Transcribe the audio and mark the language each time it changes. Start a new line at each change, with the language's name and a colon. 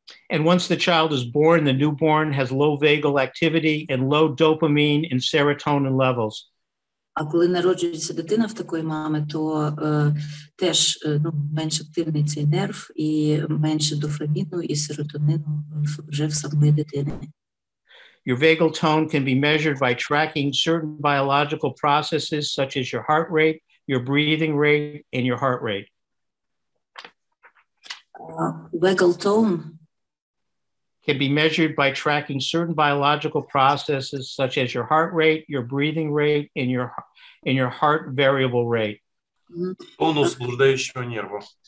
English: And once the child is born, the newborn has low vagal activity and low dopamine and serotonin levels.
Ukrainian: А коли народжується дитина в такої мами, то теж менш активний цей нерв і менше дофаміну і серотонину вже в самої дитини.
English: Your vagal tone can be measured by tracking certain biological processes such as your heart rate, your breathing rate, and your heart rate. Vagal tone can be measured by tracking certain biological processes such as your heart rate, your breathing rate, and your heart variable rate.
Russian: Тонус блуждающего нерва.